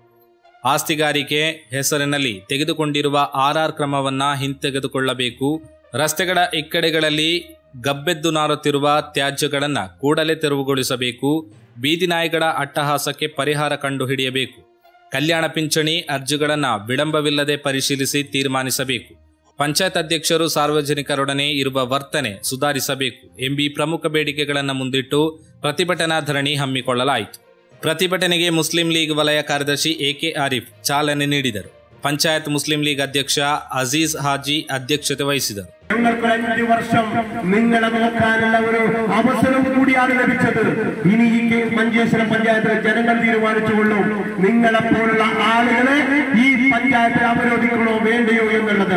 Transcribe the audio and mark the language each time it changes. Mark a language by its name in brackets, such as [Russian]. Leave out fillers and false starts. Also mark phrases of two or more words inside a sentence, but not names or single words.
[Kannada] ಆಸ್ತಿಗಾರಿಕೆ ಹೆಸರಿನಲ್ಲಿ ತೆಗೆದುಕೊಂಡಿರುವ ಆರ್ಆರ್ ಕ್ರಮವನ್ನು ಹಿಂತೆಗೆದುಕೊಳ್ಳಬೇಕು, ರಸ್ತೆಗಳ ಇಕ್ಕಡೆಗಳಲ್ಲಿ ಗಬ್ಬೆದ್ದು ನಾರುತ್ತಿರುವ ತ್ಯಾಜ್ಯಗಳನ್ನು ಕೂಡಲೇ ತೆರವುಗೊಳಿಸಬೇಕು, ಬೀದಿ ನಾಯಿಗಳ ಅಟ್ಟಹಾಸಕ್ಕೆ ಪರಿಹಾರ ಕಂಡುಹಿಡಿಯಬೇಕು, ಕಲ್ಯಾಣ ಪಿಂಚಣಿ ಅರ್ಜಿಗಳನ್ನು ವಿಳಂಬವಿಲ್ಲದೆ ಪರಿಶೀಲಿಸಿ ತೀರ್ಮಾನಿಸಬೇಕು, ಪಂಚಾಯತ್ ಅಧ್ಯಕ್ಷರು ಸಾರ್ವಜನಿಕರೊಡನೆ ಇರುವ ವರ್ತನೆ ಸುಧಾರಿಸಬೇಕು ಎಂಬ ಪ್ರಮುಖ ಬೇಡಿಕೆಗಳನ್ನು ಮುಂದಿಟ್ಟು ಪ್ರತಿಭಟನಾ ಧರಣಿ ಹಮ್ಮಿಕೊಳ್ಳಲಾಯಿತು. ಪ್ರತಿಭಟನೆಗೆ ಮುಸ್ಲಿಂ ಲೀಗ್ ವಲಯ ಕಾರ್ಯದರ್ಶಿ ಎಕೆ ಆರಿಫ್ ಚಾಲನೆ ನೀಡಿದರು. [Malayalam] പഞ്ചായത്ത് മുസ്ലിം ലീഗ് അധ്യക്ഷ അസീസ് ഹാജി അധ്യക്ഷത വഹിച്ചത്. ഞങ്ങൾക്ക് 5 വർഷം നിങ്ങളെ നോക്കാനുള്ള ഒരു അവസരം കൂടിയാണ് ലഭിച്ചത്. ഇനി ഈ മഞ്ചേശ്വരം പഞ്ചായത്തിലെ ജനങ്ങൾ തീരുമാനിച്ചുകൊള്ളും നിങ്ങളെപ്പോലുള്ള ആളുകളെ ഈ പഞ്ചായത്തിൽ അവരോധിക്കണോ വേണ്ടയോ എന്നുള്ളത്.